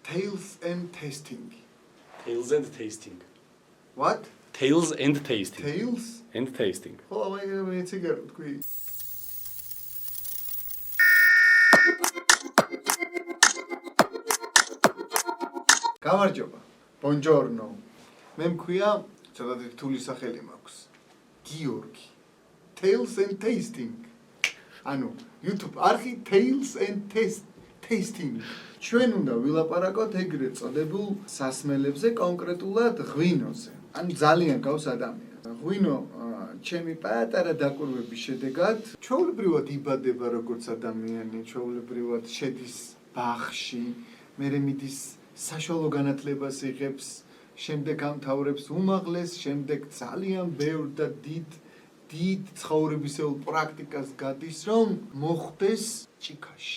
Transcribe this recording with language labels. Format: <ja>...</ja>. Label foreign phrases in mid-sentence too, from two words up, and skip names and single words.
<en>Tails and tasting. Tails and tasting. What? Tails and tasting. Tails? And tasting.</en> <ka>ხო, მე ციგარო თქვი. გამარჯობა. Buongiorno. მე მქვია, ცოტათი რთული სახელი მაქვს. გიორგი. Tails and tasting. ანუ YouTube არხი Tails and tasting. ჩვენ უნდა ვილაპარაკოთ ეგრეთ წოდებულ სასმელებზე, კონკრეტულად ღვინოზე. ანუ ძალიან გავს ადამიანს. ღვინო ჩემი პატარა დაკვირვების შედეგად ჩვეულებრივად იბადება როგორც ადამიანი, ჩვეულებრივად შედის ბაღში, მერე მიდის საშუალო განათლებას იღებს, შემდეგ ამთავრებს უმაღლეს, შემდეგ ძალიან ბევრ და დიდ ცხოვრებისეულ პრაქტიკას გადის, რომ მოხდეს ჭიქაში.</ka>